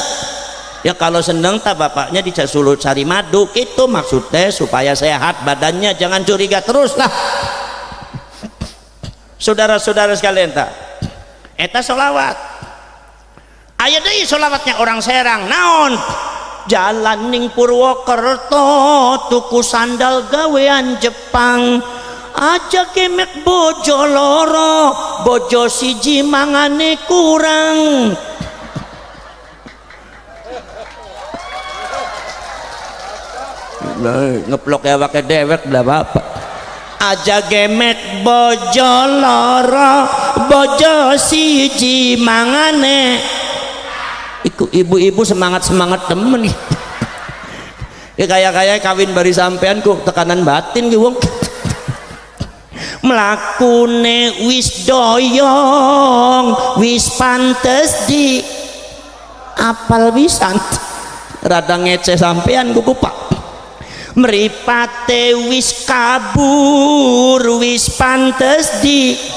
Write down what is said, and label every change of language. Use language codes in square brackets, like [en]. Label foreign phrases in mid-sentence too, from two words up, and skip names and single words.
[id] Ya kalau seneng tak bapaknya disuruh cari madu gitu maksudnya supaya sehat badannya, jangan curiga terus lah. Saudara-saudara sekalian [jv] tak [su] eta sholawat aya deui sholawatnya [id] orang Serang [jv] naon jalan ning Purwokerto tuku sandal gawean Jepang aja kemek bojo loro bojo siji mangane kurang. Ngeplok ya pakai dewek belah bapak aja gemek bojo loro bojo siji mangane iku ibu-ibu semangat temen [id] nih ya kayak kawin [jv] bari sampean ku tekanan batin ki wong mlakune wis doyong wis pantes di apal pisan rada ngece sampean ku kupak mripate wis kabur wis pantes di